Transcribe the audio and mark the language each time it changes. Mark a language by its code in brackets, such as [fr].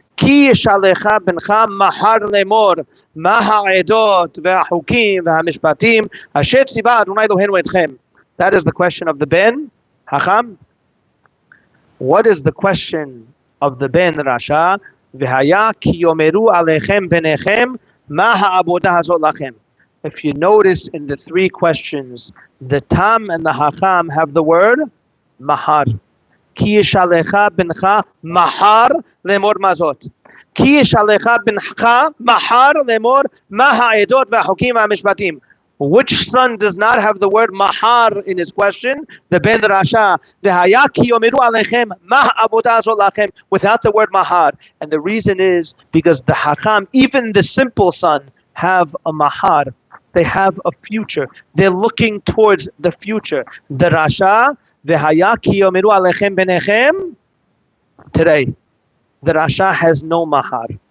[he] כי ישאלך בנך מחר לאמור מה העדות והחוקים והמשפטים אשר ציווה אדוני אלוהינו אתכם. [en] That is the question of the Ben Hacham. What is the question of the Ben Rasha? [he] והיה כי יאמרו עליכם בניכם מה העבודה הזאת לכם. [en] If you notice in the 3 questions, the Tam and the Hacham have the word mahar. [he] כי ישאלך בנך מחר לאמור מזאת. כי ישאלך בנך מחר לאמור מה העדות והחוקים והמשפטים. [en] Which son does not have the word mahar in his question? The Ben Rasha. [he] והיה כי יאמרו עליכם מה העבודה הזאת לכם, [en] without the word mahar. And the reason is because the Hacham, even the simple son, have a mahar. They have a future. They're looking towards the future. The Rasha, [he] והיה כי יאמרו עליכם בניכם, [en] today, the Rasha has no mahar.